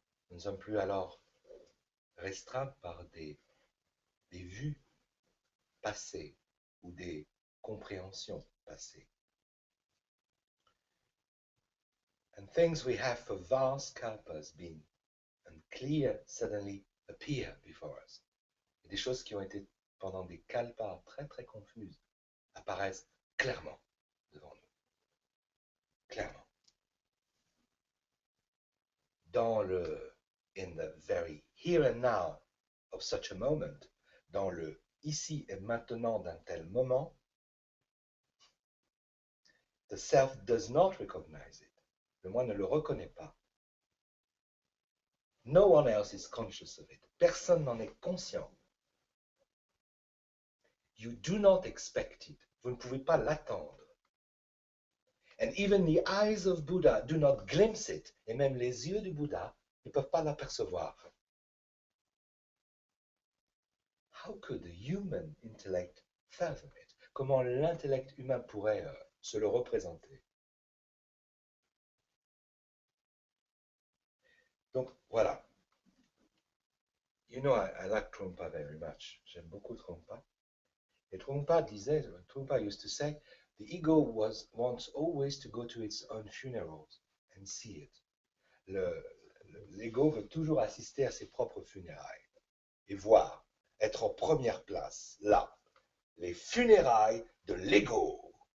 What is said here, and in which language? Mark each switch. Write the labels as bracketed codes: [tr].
[fr] Nous ne sommes plus alors restreints par des vues passées ou des compréhensions passées. [en] And things we have for vast kalpas been unclear suddenly appear before us. [fr] Et des choses qui ont été pendant des kalpas très très confuses apparaissent clairement devant nous. Clairement. [en] In the very here and now of such a moment, [fr] dans le ici et maintenant d'un tel moment, [en] the self does not recognize it. [fr] Le moi ne le reconnaît pas. [en] No one else is conscious of it. [fr] Personne n'en est conscient. [en] You do not expect it. [fr] Vous ne pouvez pas l'attendre. [en] And even the eyes of Buddha do not glimpse it. [fr] Et même les yeux du Bouddha ne peuvent pas l'apercevoir. [en] how could the human intellect fathom it? [fr] Comment l'intellect humain pourrait se le représenter? Donc voilà. [en] You know, I like Trungpa very much. [fr] J'aime beaucoup Trungpa. [en] Et Trungpa used to say, the ego wants always to go to its own funerals and see it. [fr] L'ego veut toujours assister à ses propres funérailles et voir, être en première place, là, les funérailles de l'ego.